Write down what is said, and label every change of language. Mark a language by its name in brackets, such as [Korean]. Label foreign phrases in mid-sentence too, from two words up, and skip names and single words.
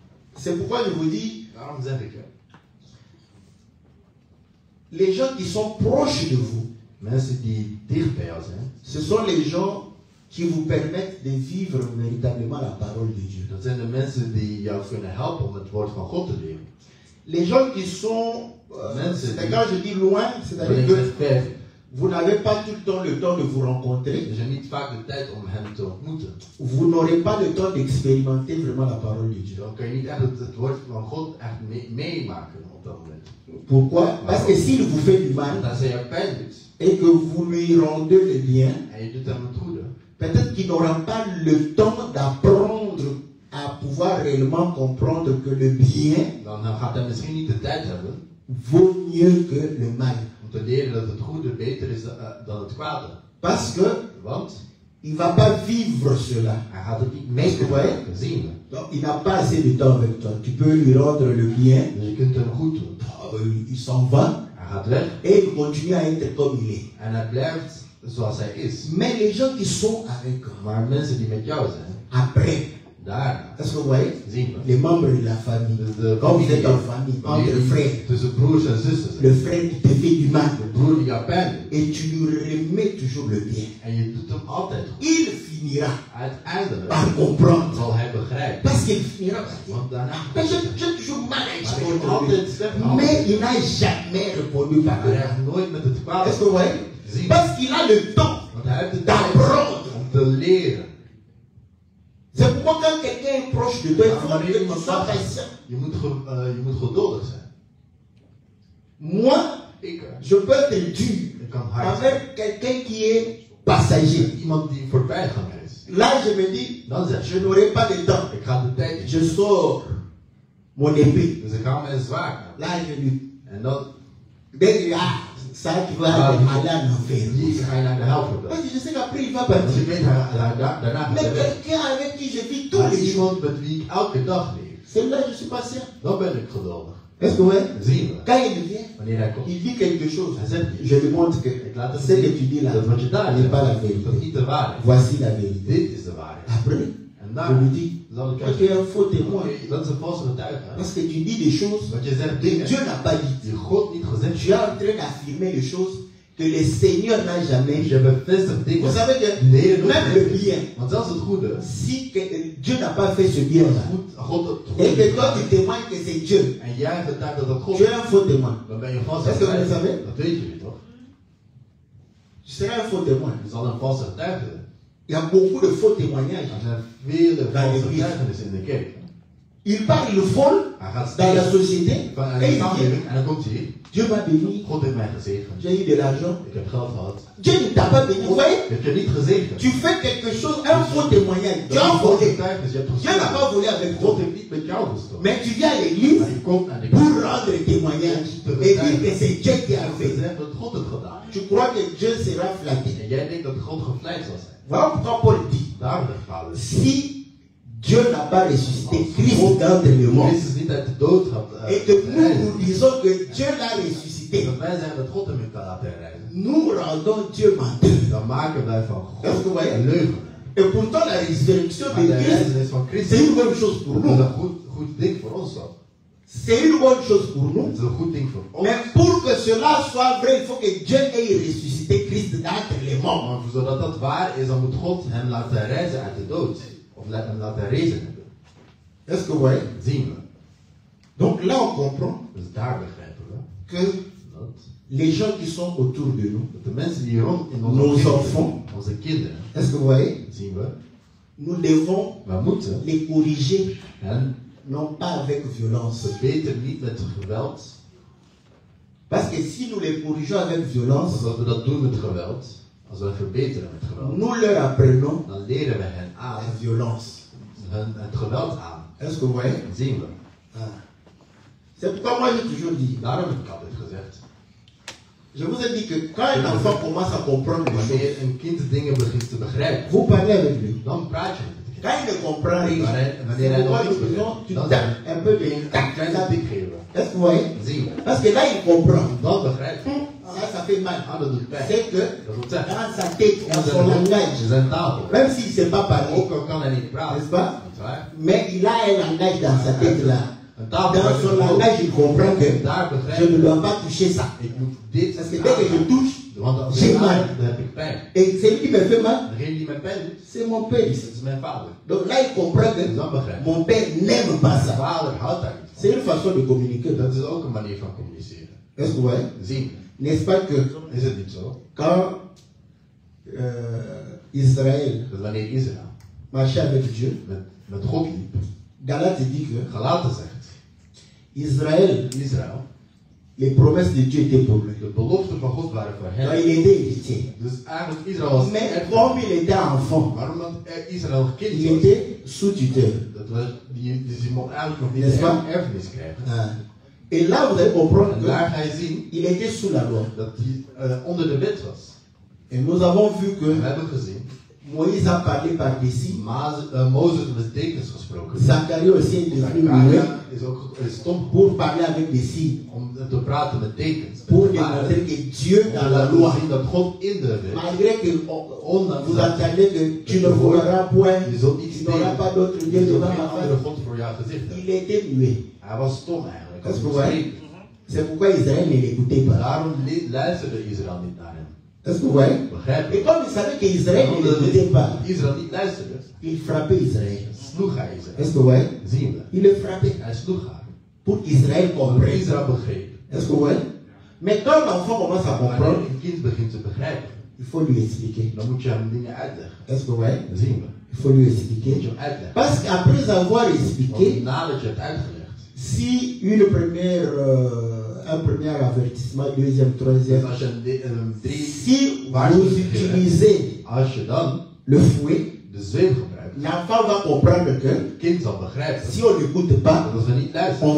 [French] C'est pourquoi je vous dis, [Dutch] Daarom zeg ik, [French] les gens qui sont proches de vous, [Dutch] mensen die dicht bij jou zijn, [French] ce sont les gens qui vous permettent de vivre véritablement la parole de Dieu. [Dutch] dat zijn de mensen die jou kunnen helpen om het woord van God te leren. [French] Les gens qui sont, quand je dis loin, c'est-à-dire [Dutch] Wanneer ik zeg [French] que [Dutch] ver, [French] vous n'avez pas tout le temps de vous rencontrer. [Dutch] dus je hebt niet vaak de tijd om hem te ontmoeten. [French] Vous n'aurez pas le temps d'expérimenter vraiment la parole de Dieu. [Dutch] Dan kun je niet echt het woord van God echt meemaken op dat moment. [French] Pourquoi? Parce que s'il vous fait du mal [Dutch] Want als hij jou pijn doet [French] et que vous lui rendez le bien, [Dutch] en je doet hem het goede, [French] peut-être qu'il n'aura pas le temps d'apprendre à pouvoir réellement comprendre que le bien [Dutch] dan gaat hij misschien niet de tijd hebben [French] vaut mieux que le mal. [Dutch] om te leren dat het goede beter is dan het kwade. [French] Parce que [Dutch] Want [French] il ne va pas vivre cela. [Dutch] hij gaat het niet meemaken, zien. [French] Donc il n'a pas assez de temps avec toi. Tu peux lui rendre le bien. [Dutch] Dus je kunt hem goed doen. [French] Il s'en va [Dutch] Hij gaat weg [French] et il continue à être comme il est. [Dutch] en hij blijft zoals hij is. [French] Mais les gens qui sont avec [Dutch] Maar mensen die met jou zijn, [French] après, [Dutch] daarna [French] est-ce que vous voyez? [Dutch] zien we. [French] Les membres de la famille. [Dutch] De [French] Quand vous êtes en [Dutch] familie, [French] famille, entre frères, [Dutch] tussen broers en zussen zijn. [French] le frère qui te fait du mal [Dutch] De broer die jou pijn doet [French] et tu lui remets toujours le bien. [Dutch] en je doet hem altijd goed. [French] Il finira [Dutch] Uiteindelijk [French] par comprendre. [Dutch] zal hij begrijpen. [French] Parce qu'il finira par dire, [Dutch] Want daarna [French] mais j'ai toujours mal à [Dutch] maar ik [French] exprimer [Dutch] heb [French] le [Dutch] altijd [French] bien. [Dutch] stem [French] Mais il n'a jamais répondu par [Dutch] Maar hij [French] là. [Dutch] heeft nooit met het kwade [French] Est-ce que vous voyez? [Dutch] gezien. [French] Parce qu'il a le temps [Dutch] Want hij heeft de tijd [French] d'apprendre. [Dutch] om te leren. [French] C'est pourquoi quand quelqu'un est proche de toi, il faut [Dutch] Maar [French] que tu sois patient. [Dutch] je moet geduldig zijn. [French] Moi, [Dutch] Ik, [French] je peux être dur [Dutch] ik kan hard zijn. [French] avec quelqu'un qui est passager. [Dutch] Iemand die voorbijganger is. [French] Là, je me dis, [Dutch] Dan zeg je [French] je, n'aurai pas de temps. [Dutch] ik ga de tijd in. [French] Je sors mon épée. [Dutch] Dus ik ga mijn zwaard aan. [French] Là, je lui [Dutch] En dan [French] dis, ça, tu vas aller en enfer. [Dutch] ga je naar de hel verder. [French] Parce que je sais qu'après, il va [Dutch] Want [French] partir. [Dutch] je weet, daarna gaat [French] Mais [Dutch] hij weg. [French] quelqu'un avec qui je vis tous [Dutch] Maar [French] les jours, [Dutch] iemand met wie ik elke dag leef, [French] c'est là que je suis patient. [Dutch] dan ben ik geduldig. [French] Est-ce que vous voyez? [Dutch] Zien we. [French] Quand il vient, [Dutch] Wanneer hij komt. [French] il dit quelque chose. [Dutch] Hij zegt iets. [French] Je lui montre que [Dutch] Ik laat hem [French] ce que [Dutch] zien [French] tu dis là [Dutch] dat wat je daar [French] n'est pas la [Dutch] zegt, dat is [French] vérité. [Dutch] niet de waarheid. [French] Voici la vérité. [Dutch] Dit is de waarheid. [French] Après, [Dutch] En [French] je [Dutch] daar [French] lui dis, [Dutch] zal ik [French] toi tu es un faux témoin. [Dutch] Oké, dat is een valse getuige. [French] Parce que tu dis des choses [Dutch] Want je zegt [French] que [Dutch] dingen [French] Dieu n'a pas dit. [Dutch] die God niet gezegd [French] Tu es en train d'affirmer des choses que le Seigneur n'a jamais [Dutch] heeft. [French] dit. [Dutch] Je bevestigt dingen. [French] Vous savez que [Dutch] die de Heer nooit [French] même le [Dutch] heeft. [French] bien, [Dutch] Want zelfs het goede, [French] si Dieu n'a pas fait ce bien-là, [Dutch] God het [French] et [Dutch] goede [French] que toi [Dutch] heeft [French] tu [Dutch] gedaan, [French] témoignes que c'est Dieu, [Dutch] en jij getuigt dat het God [French] tu [Dutch] is, [French] es un faux témoin. [Dutch] dan ben je een valse [French] Est-ce que vous le [Dutch] getuige. [French] savez? [Dutch] Dat weet jullie toch? [French] Tu seras un faux témoin. [Dutch] Je zal een valse getuige zijn. [French] Il y a beaucoup de faux témoignages. [Dutch] Er zijn vele valse [French] l'église. [Dutch] getuigenissen in de kerk. [French] Il parle, il vole [Dutch] Hij gaat [French] dans la [Dutch] stelen [French] société [Dutch] van [French] et [Dutch] een [French] il dit, [Dutch] samenleving en dan komt hij. [French] Dieu m'a béni, [Dutch] God heeft mij gezegend. [French] j'ai eu de l'argent. [Dutch] Ik heb geld gehad. [French] Dieu ne t'a pas béni. Vous voyez, [Dutch] Ik heb je niet gezegend. [French] tu fais quelque chose, un faux témoignage. Tu as volé. [Dutch] getuigenis, je hebt [French] Dieu n'a [Dutch] gestolen. [French] pas volé avec [Dutch] God [French] toi. [Dutch] heeft niet met jou gestolen. [French] Mais tu viens à l'église [Dutch] Maar je komt naar de [French] pour [Dutch] kerk [French] rendre témoignage et dire que c'est Dieu qui a [Dutch] en te [French] fait. [Dutch] zeggen dat God het gedaan heeft. [French] Tu crois que Dieu sera flatté. [Dutch] En jij denkt dat God gevleid zal zijn. [French] Voilà pourquoi Paul dit, [Dutch] Daarom zegt Paulus. [French] si Dieu n'a pas ressuscité Christ d'entre les morts, [Dutch] Christus niet uit de dood had [French] et que nous disons que Dieu l'a ressuscité, [Dutch] dat wij zeggen dat God hem heeft laten reizen. [French] nous rendons Dieu menteur. [Dutch] Dan maken wij van [French] Est-ce que [Dutch] God [French] vous voyez? [Dutch] een leugen. [French] Et pourtant la résurrection [Dutch] Maar [French] de [Dutch] de [French] Christ, [Dutch] reizenis van [French] c'est [Dutch] Christus, [French] une bonne chose pour [Dutch] dat is [French] nous. [Dutch] een goed ding voor ons ook. [French] C'est une bonne chose pour nous. [Dutch] Het is een goed ding voor ons. Mais pour que cela soit vrai, il faut que Dieu ait ressuscité Christ d'entre les morts. Maar zodat dat waar is, dan moet God hem laten reizen uit de dood. Of hem laten reizen hebben. [French] Est-ce que vous voyez? [Dutch] Zien we. [French] Donc là, on comprend [Dutch] Dus daar begrijpen we [French] que [Dutch] dat [French] les gens qui sont autour de nous, [Dutch] de mensen die rond in [French] Nos [Dutch] onze [French] enfants. [Dutch] onze kinderen, [French] est-ce que vous voyez? [Dutch] zien we, [French] Nous devons [Dutch] we moeten [French] les corriger, [Dutch] hen [French] non pas avec violence. [Dutch] verbeteren niet met geweld. [French] Parce que si nous les corrigeons avec violence, [Dutch] Want als we dat doen met geweld, als we verbeteren met geweld, [French] nous leur apprenons [Dutch] dan leren we hen aan [French] la violence. [Dutch] het geweld aan. [French] Est-ce que vous voyez? [Dutch] Zien we. Ah. [French] C'est pourquoi moi j'ai toujours dit, [Dutch] Daarom heb ik altijd gezegd, [French] je vous ai dit que quand un enfant commence à comprendre les choses, [Dutch] wanneer een kind dingen begint te begrijpen, [French] vous parlez avec lui. [Dutch] dan praat je met het kind. [French] Quand il ne comprend rien, [Dutch] Wanneer [French] c'est [Dutch] hij [French] pourquoi [Dutch] nog [French] nous [Dutch] niets [French] disons, [Dutch] begrijpt, [French] tu [Dutch] dan [French] tapes un peu de [Dutch] een kleine tik geven. [French] Est-ce que vous voyez? [Dutch] Zien we. [French] Parce que là, il comprend. [Dutch] Dan begrijpt je. [French] Ça, ça fait mal, [Dutch] Ah, dat doet pijn. [French] c'est que [Dutch] Dat wil zeggen, [French] dans sa tête, dans [Dutch] in [French] son langage, [Dutch] zijn taal. [French] même s'il ne sait pas parler, [Dutch] Ook al kan hij niet praten. [French] n'est-ce pas? [Dutch] Dat is waar. [French] Mais il a un langage dans sa tête là. [Dutch] Een taal [French] Dans son langage, il comprend que [Dutch] daar [French] je ne [Dutch] begrijp [French] dois pas toucher ça. [Dutch] ik moet dit [French] Parce que dès que je touche, [Dutch] want als [French] j'ai [Dutch] ik [French] mal. [Dutch] aan, dan heb ik pijn. [French] Et celui qui me fait mal, [Dutch] Degene die mijn pijn doet, [French] c'est mon père. [Dutch] dat is mijn vader. [French] Donc là, il comprend que [Dutch] Dan begrijp ik. [French] mon père n'aime pas [Dutch] Mijn [French] ça. [Dutch] vader houdt daar niet van. [French] C'est une façon de communiquer. [Dutch] Dat is ook een manier van communiceren. [French] Est-ce que vous voyez? [Dutch] Zien. [French] N'est-ce pas que [Dutch] Is het niet zo? [French] quand Israël [Dutch] Dat wanneer Israël [French] marchait avec Dieu, [Dutch] met God liep, [French] Galate dit que [Dutch] Galaten zegt, [French] Israël, [Dutch] Israël, [French] les promesses de Dieu étaient pour lui. [Dutch] de beloften van God waren voor [French] Donc [Dutch] hem. [French] il était héritier. [Dutch] Dus eigenlijk Israël was [French] Mais [Dutch] erfenis. [French] comme il était enfant, [Dutch] Waarom dat Israël [French] il [Dutch] kind was? [French] était sous-tuteur. [Dutch] Dat was die mocht eigenlijk nog niet [French] N'est-ce pas? [Dutch] een erfenis krijgen. Ah. [French] Et là, vous allez comprendre [Dutch] En daar ga je zien [French] qu'il était sous la loi. [Dutch] dat hij onder de wet was. [French] Et nous avons vu [Dutch] En we [French] que [Dutch] hebben gezien, [French] Moïse a parlé par des signes. [Dutch] Mozes met tekens gesproken. [French] Zacharie aussi est devenu muet [Dutch] Zakaria is ook stom [French] pour parler avec des signes. [Dutch] om te praten met tekens. [French] Pour démontrer que Dieu dans la [Dutch] Om te [French] loi, [Dutch] zien dat God in de wet, [French] malgré que vous entendez que tu ne voleras point, [Dutch] je zult [French] tu [Dutch] iets [French] n'auras pas d'autre Dieu [Dutch] je zult [French] devant [Dutch] geen [French] ma [Dutch] andere [French] face, [Dutch] God voor jou gezicht hebben. [French] il était muet. [Dutch] Hij was stom eigenlijk. Dat is Hij was waar. gesproken. [French] C'est pourquoi Israël ne l'écoutait pas. [Dutch] Daarom luisterde Israël niet naar hem. [French] Est-ce que vous voyez? [Dutch] Begrijp [French] Et [Dutch] je? [French] comme il savait qu'Israël ne l'écoutait pas, [Dutch] Israël niet luisterde, [French] il frappait Israël. [Dutch] sloeg hij Israël. [French] Est-ce que vous voyez? [Dutch] Zien we. [French] Il le frappait [Dutch] Hij sloeg haar. [French] pour qu'Israël [Dutch] Omdat [French] comprenne. [Dutch] Israël begreep. [French] Est-ce que vous voyez? Mais quand l'enfant commence à [Dutch] Wanneer [French] comprendre, [Dutch] een kind begint te begrijpen, [French] il faut lui expliquer. [Dutch] dan moet je hem dingen uitleggen. [French] Est-ce que vous voyez? [Dutch] Zien we. [French] Il faut lui [Dutch] Moet je [French] expliquer. [Dutch] hem uitleggen. [French] Parce qu'après avoir [Dutch] Want [French] expliqué, [Dutch] nadat je hebt uitgelegd, [French] si un premier avertissement, deuxième, [Dutch] dus [French] troisième, [Dutch] als je drie, [French] si vous utilisez [Dutch] als je dan [French] le fouet, [Dutch] de zweep gebruikt, [French] l'enfant va comprendre que [Dutch] het kind zal begrijpen [French] si on n'écoute pas, [Dutch] dat als we niet luisteren,